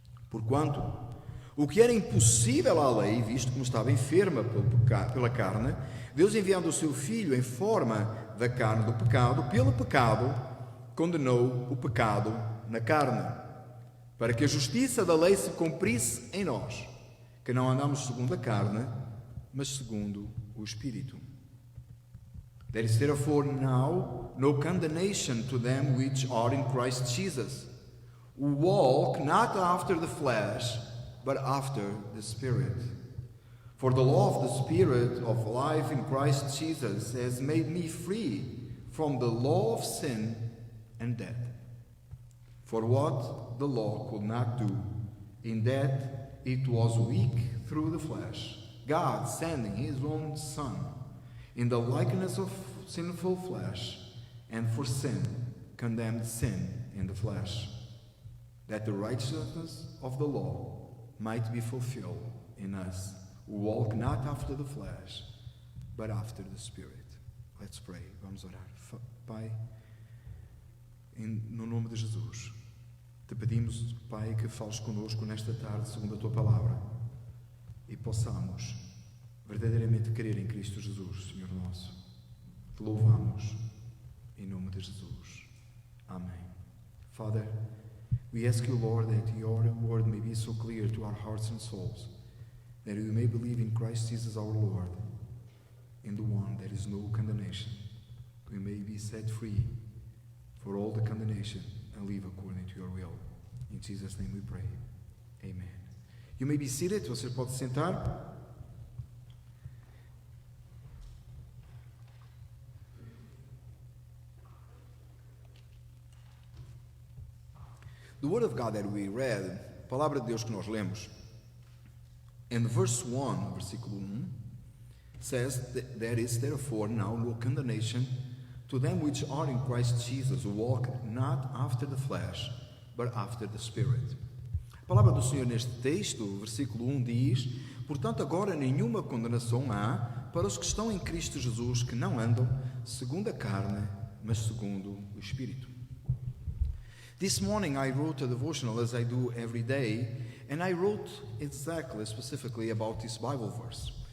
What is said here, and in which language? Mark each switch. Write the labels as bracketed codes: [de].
[pt] Porquanto, o que era impossível à lei, visto como estava enferma pela carne, Deus, enviando o seu Filho em forma da carne do pecado, pelo pecado, condenou o pecado na carne, para que a justiça da lei se cumprisse em nós, que não andamos segundo a carne, mas segundo o Espírito. [en] There is therefore now no condemnation to them which are in Christ Jesus, who walk not after the flesh, but after the Spirit. For the law of the Spirit of life in Christ Jesus has made me free from the law of sin and death. For what the law could not do, in that it was weak through the flesh, God sending His own Son in the likeness of sinful flesh, and for sin condemned sin in the flesh, that the righteousness of the law might be fulfilled in us, who walk not after the flesh, but after the Spirit. Let's pray. [pt] Vamos orar. Pai, no nome de Jesus, te pedimos, Pai, que fales conosco nesta tarde, segundo a tua palavra, e possamos verdadeiramente crer em Cristo Jesus, Senhor nosso. Te louvamos em nome de Jesus. Amém. Father, [en] We ask you, Lord, that your word may be so clear to our hearts and souls, that we may believe in Christ Jesus our Lord, in the one that is no condemnation. We may be set free for all the condemnation and live according to your will. In Jesus' name we pray. Amen. You may be seated. [pt] Você pode sentar. [en] The word of God that we read, [pt] a palavra de Deus que nós lemos, [en] in verse 1, [pt] versículo 1, [en] says that there is therefore now no condemnation to them which are in Christ Jesus, who walk not after the flesh, but after the Spirit. [pt] A palavra do Senhor neste texto, versículo 1, diz: portanto agora nenhuma condenação há para os que estão em Cristo Jesus, que não andam segundo a carne, mas segundo o Espírito. [en] This morning I wrote a devotional, as I do every day, and I wrote specifically about this Bible verse.